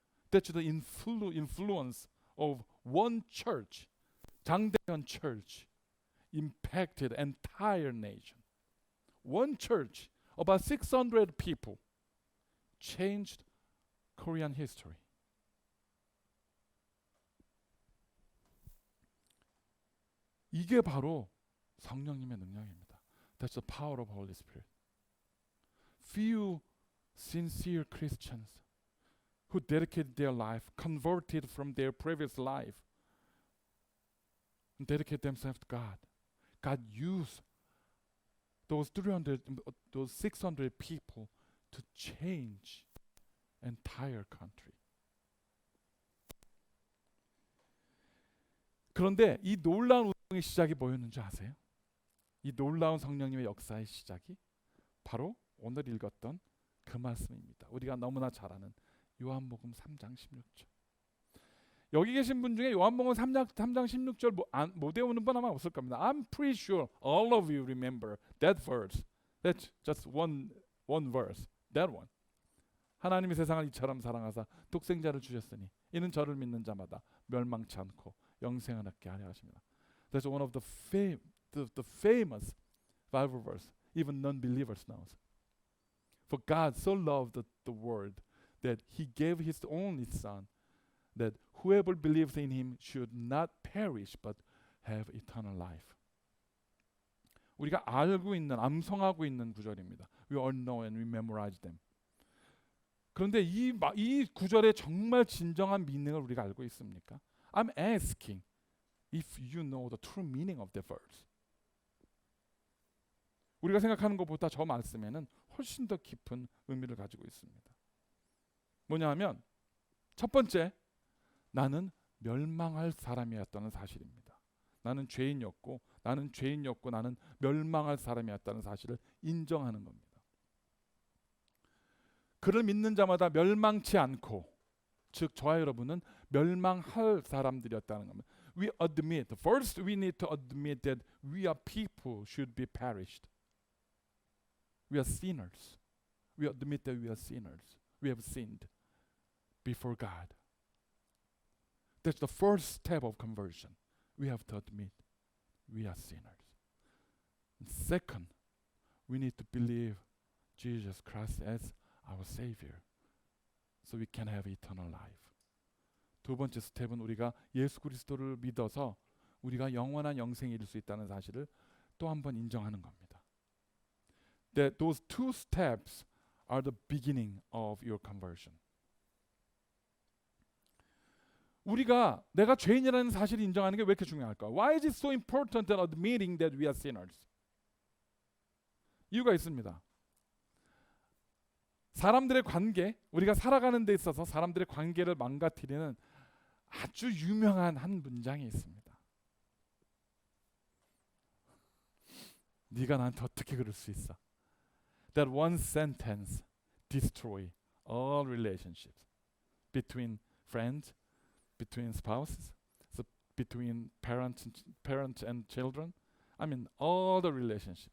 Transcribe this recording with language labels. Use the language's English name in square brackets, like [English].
[English] That's the influence of one church, 장대현 Church, impacted entire nation. One church, about 600 people, changed Korean history. [Korean] 이게 바로 성령님의 능력입니다. [English] That's the power of Holy Spirit. Few sincere Christians who dedicated their life, converted from their previous life, and dedicate themselves to God. God used those 600 people to change entire country. [Korean] 그런데 이 놀라운 운동의 시작이 뭐였는지 아세요? 이 놀라운 성령님의 역사의 시작이 바로 오늘 읽었던 그 말씀입니다. 우리가 너무나 잘 아는 요한복음 3장 16절. 여기 계신 분 중에 요한복음 3장 16절 못 외우는 분 아마 없을 겁니다. [English] I'm pretty sure all of you remember that verse. That's just one verse. That one. [Korean] 하나님이 세상을 이처럼 사랑하사 독생자를 주셨으니 이는 저를 믿는 자마다 멸망치 않고 영생을 얻게 하려 하십니다. [English] That's one of the famous Bible verse. Even non-believers know. For God so loved the world that He gave His only Son, that whoever believes in Him should not perish but have eternal life. [Korean] 우리가 알고 있는, 암송하고 있는 구절입니다. [English] We all know and we memorize them. [Korean] 그런데 이 구절의 정말 진정한 미닝을 우리가 알고 있습니까? [English] I'm asking if you know the true meaning of the verse. [Korean] 우리가 생각하는 것보다 저 말씀에는 훨씬 더 깊은 의미를 가지고 있습니다. 뭐냐하면 첫 번째, 나는 멸망할 사람이었다는 사실입니다. 나는 죄인이었고 나는 멸망할 사람이었다는 사실을 인정하는 겁니다. 그를 믿는 자마다 멸망치 않고, 즉 저와 여러분은 멸망할 사람들이었다는 겁니다. [English] First we need to admit that we are people should be perished. We are sinners. We admit that we are sinners. We have sinned before God. That's the first step of conversion. We have to admit we are sinners. And second, we need to believe Jesus Christ as our Savior, so we can have eternal life. [Korean] 두 번째 스텝은 우리가 예수 그리스도를 믿어서 우리가 영원한 영생이 이룰 수 있다는 사실을 또 한 번 인정하는 겁니다. [English] That those two steps are the beginning of your conversion. [Korean] 우리가 내가 죄인이라는 사실을 인정하는 게 왜 이렇게 중요할까? [English] Why is it so important that admitting that we are sinners? [Korean] 이유가 있습니다. 사람들의 관계, 우리가 살아가는 데 있어서 사람들의 관계를 망가뜨리는 아주 유명한 한 문장이 있습니다. 네가 나한테 어떻게 그럴 수 있어? [English] That one sentence destroy all relationships between friends, between spouses, so between parents and children. I mean all the relationships.